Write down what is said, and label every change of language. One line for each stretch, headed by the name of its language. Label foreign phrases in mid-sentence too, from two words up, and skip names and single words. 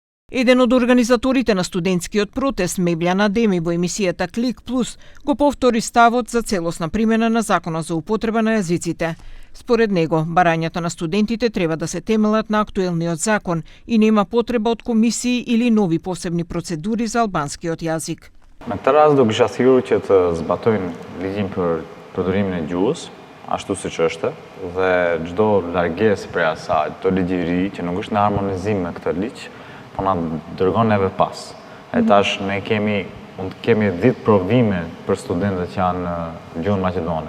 Macedonian: Еден од организаторите на студентскиот протест, Мевљан Адеми, во емисијата Клик Плюс, го повтори ставот за целосна примена на Законот за употреба на јазиците. Според него, барањата на студентите треба да се темелат на актуелниот закон и нема потреба од комисии или нови посебни процедури за албанскиот јазик.
Albanian: Me këtë rast do kisha thirrur që të zbatojnë ligjin për përdorimin e gjuhës, ashtu siç është, dhe çdo largesë prej asaj, çdo ligjëri që nuk është në harmonizim me këtë ligj, po na dërgon neve pas. E tash ne kemi 10 provime për studentët që janë në gjuhën maqedone.